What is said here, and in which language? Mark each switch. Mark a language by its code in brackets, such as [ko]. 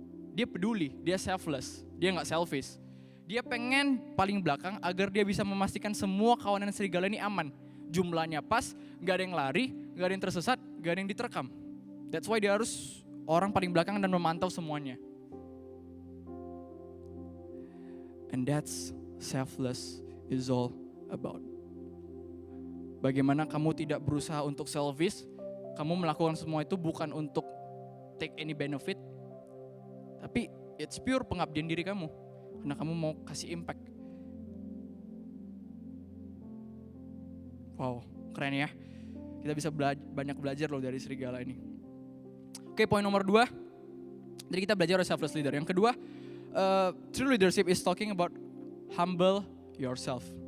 [id] Dia peduli, dia selfless, dia enggak selfish. Dia pengen paling belakang agar dia bisa memastikan semua kawanan serigala ini aman. Jumlahnya pas, gak ada yang lari, gak ada yang tersesat, gak ada yang diterkam. [en] That's why [id] dia harus orang paling belakang dan memantau semuanya. [en] And that's selfless is all about. [id] Bagaimana kamu tidak berusaha untuk selfish, kamu melakukan semua itu bukan untuk [en] take any benefit, [id] tapi [en] it's pure [id] pengabdian diri kamu. Karena kamu mau kasih impact. Wow, keren ya. Kita bisa banyak belajar loh dari serigala ini. Oke, poin nomor 2. Jadi kita belajar selfless leader. Yang kedua, [en] true leadership is talking about humble yourself.